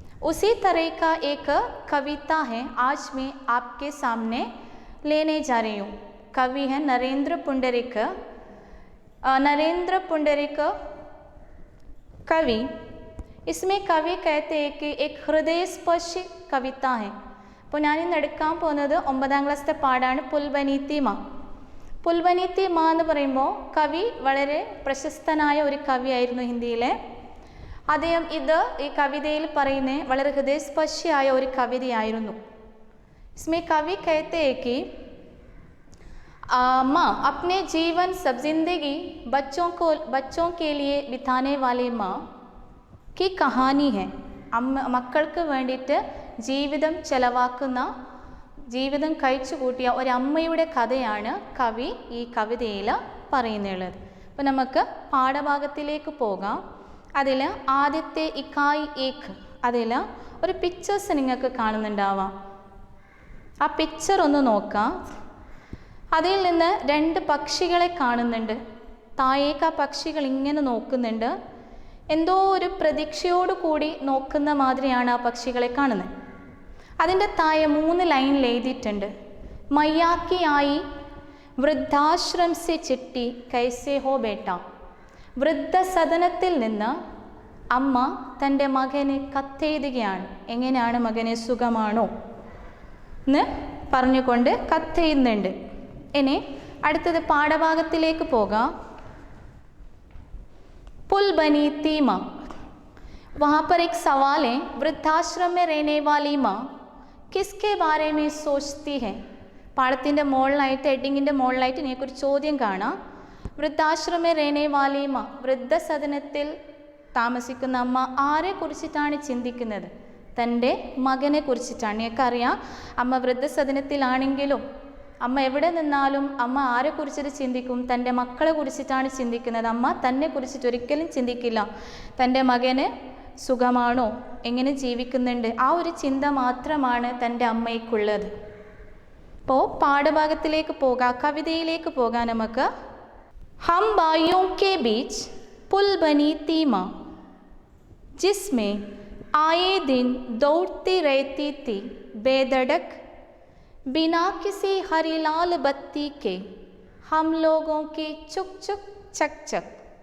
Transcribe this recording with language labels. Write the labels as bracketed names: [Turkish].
[Hindi] उसी तरह का एक कविता है आज मैं आपके सामने लेने जा रही हूँ। कवि है नरेंद्र पुंडरिक। नरेंद्र पुंडरिक कवि, इसमें कवि कहते हैं कि एक हृदयस्पर्शी कविता है। [Malayalam] അപ്പോൾ ഞാനിന്ന് എടുക്കാൻ പോകുന്നത് 9ാം ക്ലാസ്സിലെ പാഠമാണ് പുൽബനി തീമ। പുൽബനി തീമ എന്ന് പറയുമ്പോൾ കവി വളരെ പ്രശസ്തനായ ഒരു കവിയായിരുന്നു ഹിന്ദിയിലെ। അദ്ദേഹം ഈ കവിതയിൽ പറയുന്ന വളരെ ഹൃദയസ്പർശിയായ ഒരു കവിതയായിരുന്നു। [Hindi] इसमें कवि कहते हैं कि माँ अपने जीवन सब जिंदगी बच्चों के लिए बिताने वाली माँ की कहानी है। [Malayalam] മക്കൾക്ക് വേണ്ടിയിട്ട് ജീവിതം ചെലവാക്കുന്ന, ജീവിതം കഴിച്ചു കൂട്ടിയ ഒരമ്മയുടെ കഥയാണ് കവി ഈ കവിതയിൽ പറയുന്നുള്ളത്। അപ്പോൾ നമുക്ക് പാഠഭാഗത്തിലേക്ക് പോകാം। അതിൽ ആദ്യത്തെ ഇക്കായ് ഏക്, അതിൽ ഒരു പിക്ചേഴ്സ് നിങ്ങൾക്ക് കാണുന്നുണ്ടാവാം। ആ പിക്ചർ ഒന്ന് നോക്കാം। അതിൽ നിന്ന് 2 പക്ഷികളെ കാണുന്നുണ്ട്। താഴേക്ക് ആ പക്ഷികൾ ഇങ്ങനെ നോക്കുന്നുണ്ട്, എന്തോ ഒരു പ്രതീക്ഷയോട് കൂടി നോക്കുന്ന മാതിരിയാണ് ആ പക്ഷികളെ കാണുന്നത്। അതിൻ്റെ താഴെ 3 ലൈനിൽ എഴുതിയിട്ടുണ്ട്, [Hindi] മയ്യാക്കി ആയി വൃദ്ധാശ്രം സെ ചിട്ടി കൈസേ ഹോ ബേട്ട। [Malayalam] വൃദ്ധസദനത്തിൽ നിന്ന് അമ്മ തൻ്റെ മകന് കത്തെഴുതുകയാണ്, എങ്ങനെയാണ് മകനെ സുഖമാണോ എന്ന് പറഞ്ഞുകൊണ്ട് കത്തെഴുതുന്നുണ്ട്। ഇനി അടുത്തത് പാഠഭാഗത്തിലേക്ക് പോകാം। [Hindi] पुल बनी തീമ, वहाँ पर एक सवाल है, वृद्धाश्रम में रहने वाली माँ किसके बारे में सोचती है? [Malayalam] പാഠത്തിൻ്റെ മുകളിലായിട്ട് ഹെഡിങ്ങിൻ്റെ മുകളിലായിട്ട് നിങ്ങൾക്കൊരു ചോദ്യം കാണാം। വൃദ്ധാശ്രമ [Hindi] रहने वाली माँ, [Malayalam] വൃദ്ധസദനത്തിൽ താമസിക്കുന്ന അമ്മ ആരെ കുറിച്ചിട്ടാണ് ചിന്തിക്കുന്നത്? തൻ്റെ മകനെ കുറിച്ചിട്ടാണ്. ഞങ്ങൾക്കറിയാം, അമ്മ വൃദ്ധസദനത്തിലാണെങ്കിലും അമ്മ എവിടെ നിന്നാലും അമ്മ ആരെ കുറിച്ചിട്ട് ചിന്തിക്കും? തൻ്റെ മക്കളെ കുറിച്ചിട്ടാണ് ചിന്തിക്കുന്നത്. അമ്മ തന്നെ കുറിച്ചിട്ട് ഒരിക്കലും ചിന്തിക്കില്ല തൻ്റെ മകന് സുഖമാണോ, എങ്ങനെ ജീവിക്കുന്നുണ്ട്, ആ ഒരു ചിന്ത മാത്രമാണ് തൻ്റെ അമ്മയ്ക്കുള്ളത്. അപ്പോൾ പാഠഭാഗത്തിലേക്ക് പോകാം, കവിതയിലേക്ക് പോകാം നമുക്ക്. [Hindi] हम भाइयों के बीच पुल बनी थी माँ, जिसमें आए दिन दौड़ती रहती थी बेधड़क, बिना किसी हरीलाल बत्ती के हम लोगों की चुक चुक चक चक.